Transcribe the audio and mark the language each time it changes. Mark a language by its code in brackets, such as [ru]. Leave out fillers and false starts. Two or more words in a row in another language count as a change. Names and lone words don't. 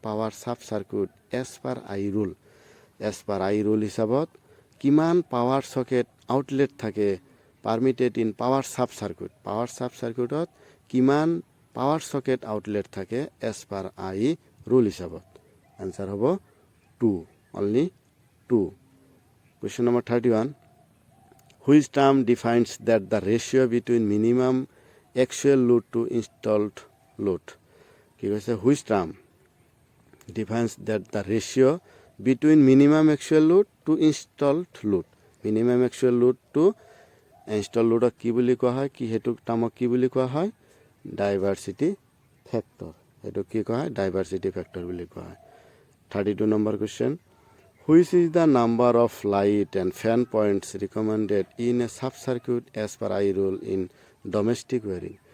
[en] power sub circuit as per I rule as per I rule [as] হিচাপত কিমান [en] power socket outlet থাকে permitted in power sub circuitত কিমান power socket outlet থাকে as per I rule হিচাপত answer হ'ব 2 only 2 question number 31 which term defines that the ratio between minimum actual load to installed load [as] কি কৈছে [en] which term defines that the ratio between minimum actual load to installed load মিনিমাম actual load to installed loadক [as] কি বুলি কোৱা হয় কি হেতু টাৰ্মক কি বুলি কোৱা হয় [en] diversity factor [as] হেতু কি কোৱা হয় [en] diversity factor [as] বুলি কোৱা হয় [en] 32 number question which is the number of light and fan points recommended in a sub circuit as per I rule in domestic wiring